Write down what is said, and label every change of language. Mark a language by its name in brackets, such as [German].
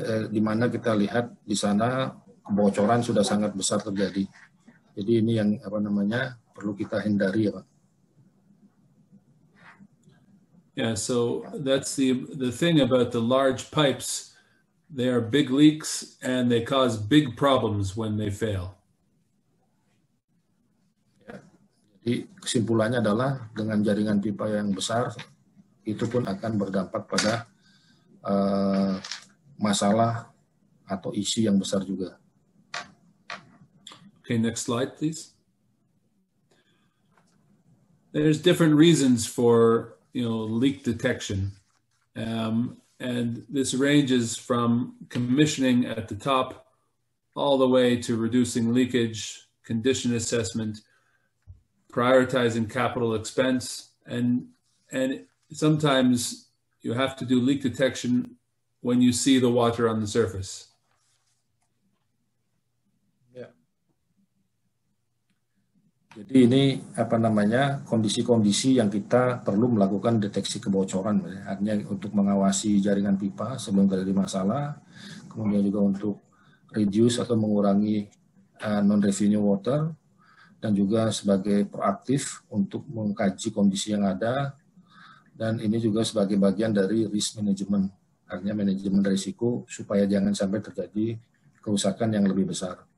[Indonesian] di mana kita lihat di sana kebocoran sudah sangat besar terjadi. Jadi ini yang perlu kita hindari ya Pak. [English] Yeah, so that's the thing about the large pipes. They are big leaks and they cause big problems when they fail. [Indonesian] Ya, jadi kesimpulannya adalah dengan jaringan pipa yang besar itu pun akan berdampak pada masalah atau isi yang besar juga. [English] Okay, next slide, please. There's different reasons for leak detection, and this ranges from commissioning at the top all the way to reducing leakage, condition assessment, prioritizing capital expense, and sometimes you have to do leak detection when you see the water on the surface. [Indonesian] Jadi ini kondisi-kondisi yang kita perlu melakukan deteksi kebocoran, artinya untuk mengawasi jaringan pipa sebelum terjadi masalah, kemudian juga untuk reduce atau mengurangi non-revenue water, dan juga sebagai proaktif untuk mengkaji kondisi yang ada, dan ini juga sebagai bagian dari risk management, artinya manajemen risiko supaya jangan sampai terjadi kerusakan yang lebih besar.